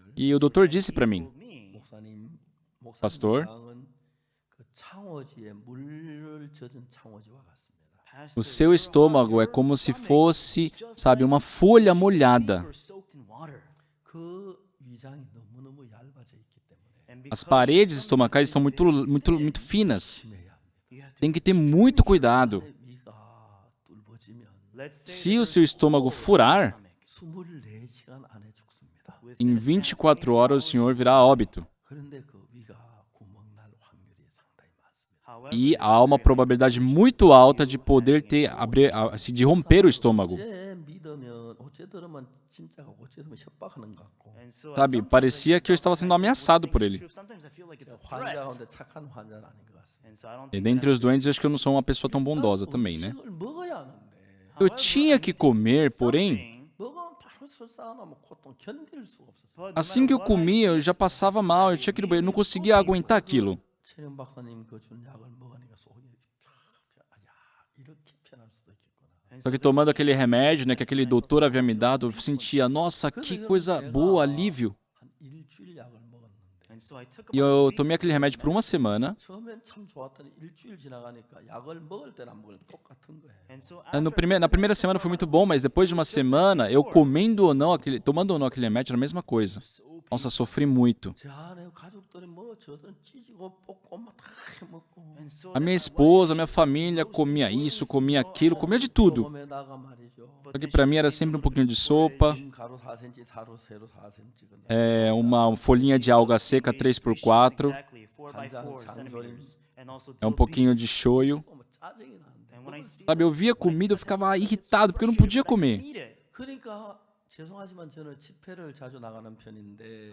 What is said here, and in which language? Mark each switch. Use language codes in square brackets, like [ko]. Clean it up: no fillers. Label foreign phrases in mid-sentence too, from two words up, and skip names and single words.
[pt] E o doutor disse para mim, [ko] 목사님 [pt] Pastor. [ko] 양은 그 창호지에 물을 젖은 창호지와 같습니다. [pt] o seu estômago é como se fosse, sabe, uma folha molhada. [ko] 그 위장이 너무너무 얇아져 있기 때문에 [pt] As paredes estomacais são muito finas. [ko] 조심해야 합니다. [pt] Tem que ter muito cuidado. [ko] 위가 뚫어지면 [pt] Se o seu estômago furar, [ko] 24시간 안에 죽습니다. [pt] em 24 horas o senhor virá a óbito. [ko] 그런데 그 위가 구멍 날 확률이 상당히 많습니다. [pt] E há uma probabilidade muito alta de poder de romper o estômago. [ko] 어째 믿으면 어째 들으면 진짜가 어째 들으면 협박하는 것 같고 [pt] Sabe, parecia que eu estava sendo ameaçado por ele. [ko] 환자 가운데 착한 환자는 아닌 것 같습니다. [pt] E dentre os doentes, eu acho que eu não sou uma pessoa tão bondosa também, né? [ko] 음식을 먹어야 하는데 [pt] Eu tinha que comer, porém, [ko] 먹으면 바로 설사하면 고통 견딜 수가 없었어요. [pt] assim que eu comia, eu já passava mal, eu tinha que ir no banheiro, eu não conseguia aguentar aquilo. [ko] 최영 박사님 그 준 약을 먹으니까 속이 야 이렇게 편할 수도 있겠구나. [pt] Só que tomando aquele remédio, né, que aquele doutor havia me dado, eu sentia, nossa, que coisa boa, alívio. [ko] 한 일주일 약을 먹었는데 [pt] E eu tomei aquele remédio por uma semana. [ko] 처음엔 참 좋았더니 일주일 지나가니까 약을 먹을 때랑 안 먹을 때 똑같은 거예요. [pt] Na primeira semana foi muito bom, mas depois de uma semana, eu tomando ou não aquele remédio, era a mesma coisa. Nossa, sofri muito. [ko] 제 아내 가족들이 뭐 저들 찌지고 볶고 막 다 먹고 [pt] A minha esposa, a minha família comia isso, comia aquilo, comia de tudo. [ko] 소금에다가 말이죠. [pt] Só que pra mim era sempre um pouquinho de sopa, [ko] 가루 4cm, 세로 4cm. [pt] uma folhinha de alga seca 3x4, um pouquinho de shoyu. [ko] 짜증이 나는데. [pt] Sabe, eu via comida, eu ficava irritado porque eu não podia comer. [ko] 그러니까 죄송하지만 저는 집회를 자주 나가는 편인데